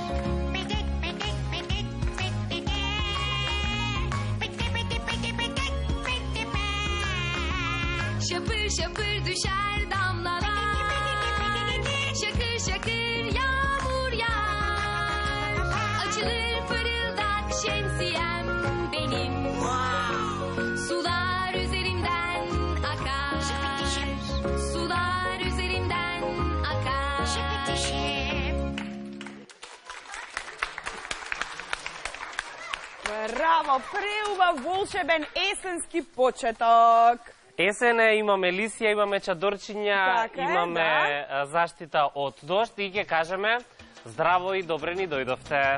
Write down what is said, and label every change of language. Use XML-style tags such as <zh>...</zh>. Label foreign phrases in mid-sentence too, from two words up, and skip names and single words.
<tr>Şapır şapır düşer damlalar, şakır şakır yağmur yağar. Açılır fırıldak şemsiyem benim, sular üzerimden akar, sular üzerimden akar.</tr> <mk>Браво, преубав волшебен есенски почеток. Есен е, имаме лисија, имаме чадорчиња, Така е, имаме заштита од дожд и ќе кажеме здраво и добре ни дојдовте.</mk>